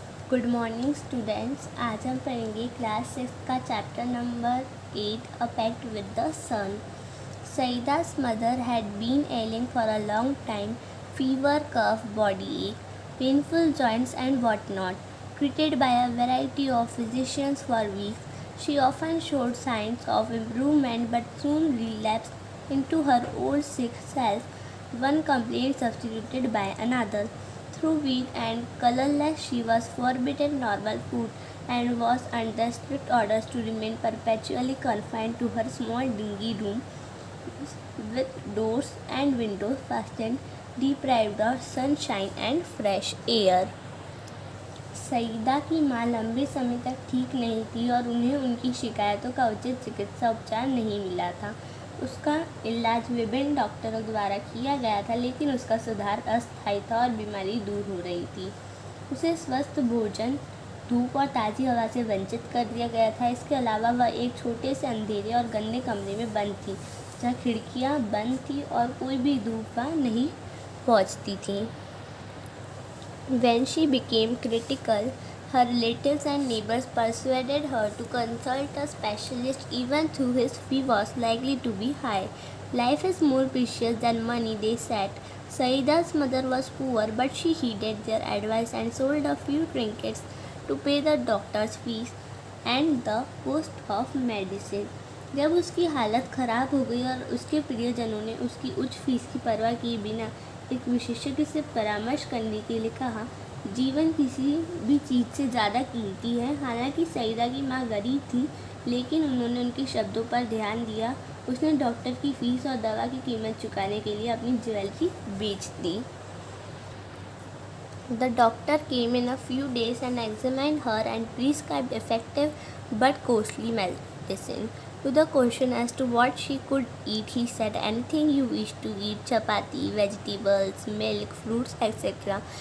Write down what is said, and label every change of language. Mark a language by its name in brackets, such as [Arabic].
[English] Good morning students. [Hindi] आज हम पढ़ेंगे क्लास 6 का chapter number 8 [English] A pet with the sun. Saida's mother had been ailing for a long time, fever, cough, body ache, painful joints and whatnot. Treated by a variety of physicians for weeks, she often showed signs of improvement but soon relapsed into her old sick self, one complaint substituted by another. Through weak and colorless, she was forbidden normal food and was under strict orders to remain perpetually confined to her small dingy room with doors and windows fastened, deprived of sunshine and fresh air. [Hindi] Saeeda की माँ लंबे समय तक ठीक नहीं थी और उन्हें उनकी शिकायतों का उचित चिकित्सा उपचार नहीं मिला था। उसका इलाज विभिन्न डॉक्टरों द्वारा किया गया था, लेकिन उसका सुधार अस्थायी था और बीमारी दूर हो रही थी। उसे स्वस्थ भोजन, धूप और ताज़ी हवा से वंचित कर दिया गया था। इसके अलावा वह एक छोटे से अंधेरे और गंदे कमरे में बंद थी, जहाँ खिड़कियाँ बंद थी और कोई भी धूप वहाँ नहीं पहुँचती थी। [English] When she became critical, her relatives and neighbors persuaded her to consult a specialist even though his fee was likely to be high. Life is more precious than money, they said. Saida's mother was poor, but she heeded their advice and sold a few trinkets to pay the doctor's fees and the cost of medicine. [Hindi] जब उसकी हालत ख़राब हो गई और उसके प्रियजनों ने उसकी उच्च फीस की परवाह किए बिना एक विशेषज्ञ से परामर्श करने के लिए कहा, जीवन किसी भी चीज़ से ज़्यादा कीमती है। हालांकि सईदा की माँ गरीब थी, लेकिन उन्होंने उनके शब्दों पर ध्यान दिया। उसने डॉक्टर की फीस और दवा की कीमत चुकाने के लिए अपनी ज्वेलरी बेच दी। [English] The doctor came in a few days and examined her and prescribed effective but costly medicine. To the question as to what she could eat, he said, anything you wish to eat, chapati, vegetables, milk, fruits, etc.